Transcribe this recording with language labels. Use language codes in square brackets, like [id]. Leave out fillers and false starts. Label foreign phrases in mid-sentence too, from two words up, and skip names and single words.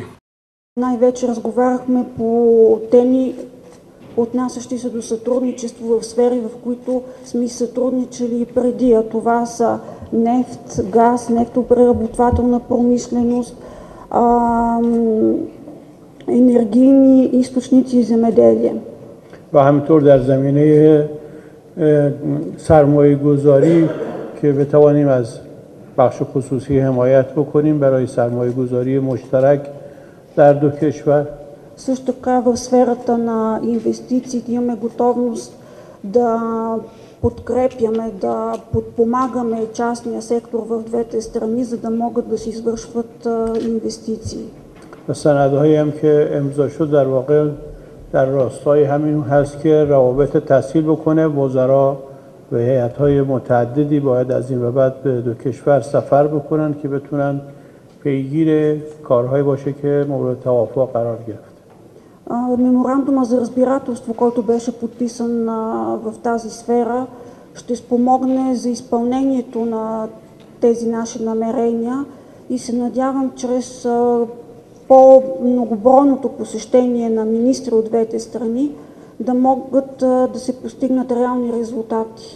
[bg] Най-вече разговаряхме по теми, отнасящи се до сътрудничество в сфери, в които сме сътрудничали преди, а това са нефт, газ, нефтопреработвателна промишленост, енергийни източници и земеделие. [fa] و همینطور در زمینه سرمایه‌گذاری که بتوانیم از بخش خصوصی حمایت بکنیم برای سرمایه‌گذاری مشترک در دو کشور. [bg] Също така в сферата на инвестициите имаме готовност да подкрепяме, да подпомагаме частния сектор в двете страни, за да могат да се извършват инвестиции. [fa] سندهایی هم که امضا شد در واقع در راستای همین هست که روابط تسهیل بکنه. وزرا و هیئت‌های متعددی باید از این به بعد به دو کشور سفر بکنن که بتونن پیگیر کارهایی باشه که مورد توافق قرار گرفت. [bg] Меморандума за разбирателство, който беше подписан в тази сфера, ще спомогне за изпълнението на тези наши намерения и се надявам чрез по-многобройното посещение на министри от двете страни да могат да се постигнат реални резултати.